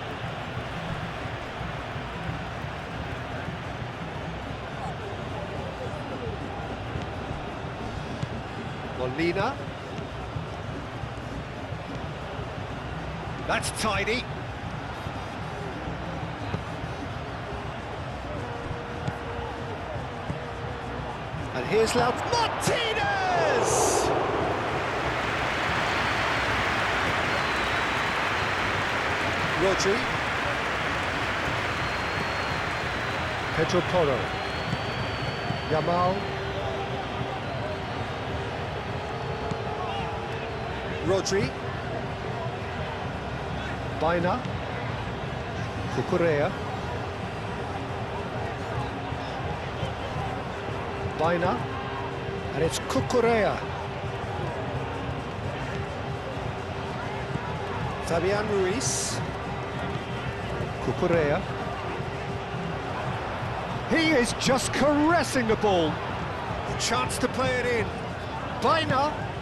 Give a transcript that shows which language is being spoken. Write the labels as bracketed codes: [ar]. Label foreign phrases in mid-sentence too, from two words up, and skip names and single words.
[en] Molina. That's tidy. And here's Martinez! Rodri. Pedro Porro. Yamal. Rodri. Baina. Cucurella. Baina. And it's Cucurella. Fabian Ruiz. Cucurella. He is just caressing the ball. A chance to play it in. Baina.